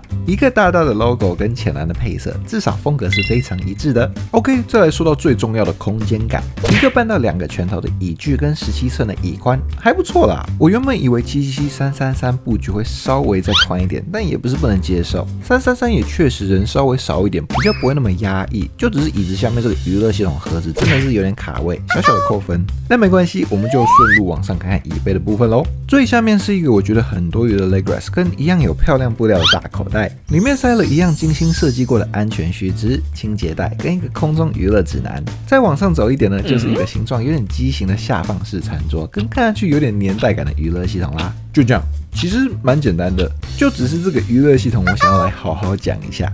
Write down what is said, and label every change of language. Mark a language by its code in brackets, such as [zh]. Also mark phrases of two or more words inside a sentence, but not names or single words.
[zh] 一個大大的 logo 跟淺藍的配色，至少風格是非常一致的。OK， 再來說到最重要的空間感，一個半到2個拳頭的椅距跟17寸的椅寬還不錯啦。我原本以為777-333布局會稍微再寬一點，但也不是不能接受。333也確實人稍微少一點，比較不會那麼壓抑，就只是椅子下面這個娛樂系統盒子真的是有點卡位，小小的扣分。但沒關係，我們就順路往上看看椅背的部分嘍。最下面是一個我覺得很多餘的 [en] leg rest， [zh] 跟一樣有漂亮布料的大口袋，裡面塞了一樣精心設計過的安全須知、清潔帶跟一個空中娛樂指南。再往上走一點呢，就是一個形狀有點畸形的下放式餐桌，跟看上去有點年代感的娛樂系統啦。就這樣，其實蠻簡單的，就只是這個娛樂系統我想要來好好講一下。